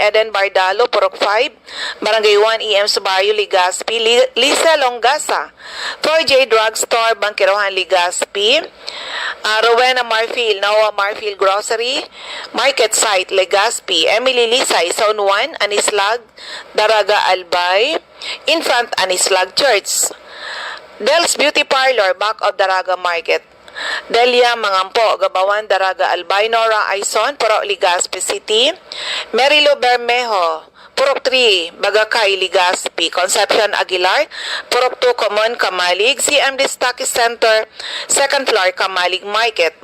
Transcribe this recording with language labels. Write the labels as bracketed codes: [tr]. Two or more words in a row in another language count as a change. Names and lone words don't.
[en] Eden Bardalo, Prok 5, Barangay 1, EM Subayo, Ligaspi. Lisa Longasa, 4J Drugstore, Bangkirohan, Ligaspi. Rowena Marfil, Noah Marfil Grocery. Market Site, Ligaspi. Emily Lisay, Zone 1, Anislag, Daraga, Albay. In front, Anislag Church. Del's Beauty Parlor, back of Daraga Market. Delia Mangampo, Gabawan, Daraga, Albay. Nora Aison, Purok, Ligaspi City. Merilo Bermejo, Purok 3, Bagakay, Ligaspi. Concepcion Aguilar, Purok 2, Common, Kamalig. CMD Stock Center, 2nd floor, Kamalig Market.